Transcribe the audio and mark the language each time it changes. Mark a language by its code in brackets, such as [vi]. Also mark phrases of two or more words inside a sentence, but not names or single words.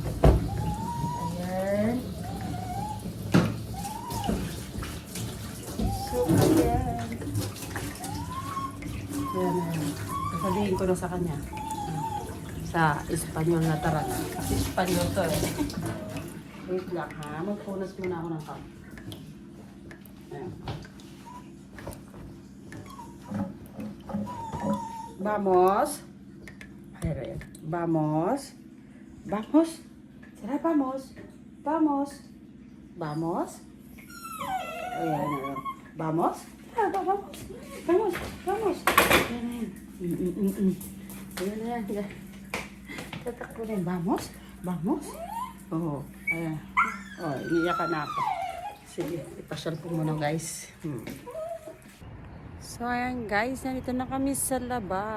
[tl] Ayan. So, ayan. Ayan. Sasabihin ko na sa kanya. Sa Espanyol na tara na. Kasi Espanyol to eh. Wait lang ha. Magpunas muna ako ng cup. Ayan. [es] Vamos. Ayan. Vamos. Vamos. Será vamos. Vamos. Vamos. [tl] Ayan. Ayan. [es] Vamos. Ah, vamos. Vamos. Vamos. [tl] Ayan. Ayan. Ayan. Tatakbo rin. [es] Vamos. Vamos. [tl] Oo. Ayan. Oh, iniyakan na ako. Sige, ipasyal ko muna guys. So ayan guys, nandito na kami sa labas.